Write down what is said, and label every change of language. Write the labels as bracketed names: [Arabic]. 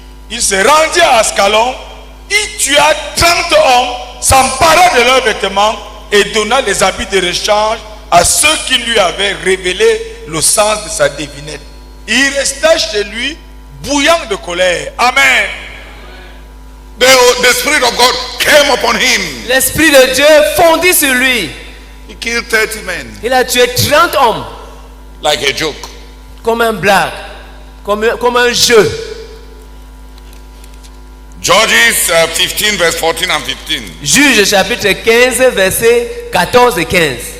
[French] il se rendit à Ascalon, il tua 30 hommes, s'empara de leurs vêtements et donna les habits de rechange à ceux qui lui avaient révélé le sens de sa devinette. Il resta chez lui bouillant de colère. Amen. [English] The Spirit of God came upon him. [French] L'Esprit de Dieu fondit sur lui. [English] He killed 30 men [French] Il a tué 30 hommes [English] like a joke. [French] comme un blague, comme un jeu. [English] Judges 15 verse 14 and 15. [French] Juge chapitre 15, versets 14 et 15.